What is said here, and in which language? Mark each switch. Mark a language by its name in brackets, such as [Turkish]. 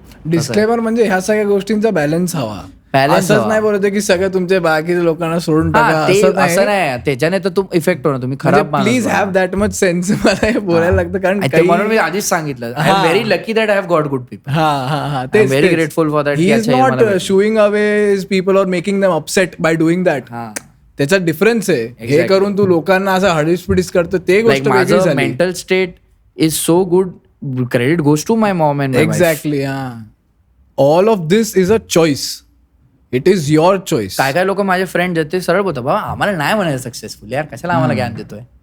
[Marathi] Disclaimer म्हणजे ह्या सगळ्या गोष्टींचा बॅलन्स हवा. असंच नाही बोलत की सगळं तुमच्या बाकीच्या लोकांना सोडून टाका, असं नाही. त्याच्याने तर तुम्ही इफेक्ट होणार, तुम्ही खराब. [English] Please have that much sense. [Marathi] मला हे बोलायला लागतं कारण म्हणून मी आधीच सांगितलं, [English] I am very lucky that I have got good people. Very grateful for that. He is not showing away people or making them upset by doing that. [Marathi] त्याचा difference आहे. हे करून तू लोकांना असं हडीस करतो ते गोष्ट वेगळी झाली. [English] Mental state is so good, credit goes to my mom and exactly. All of this is a choice. It is your choice. [Marathi] काय लोक माझे फ्रेंड आहेत ते सरळ बोलतात, बाबा आम्हाला नाही म्हणायचं सक्सेसफुल यार, कशाला आम्हाला ज्ञान देतोय.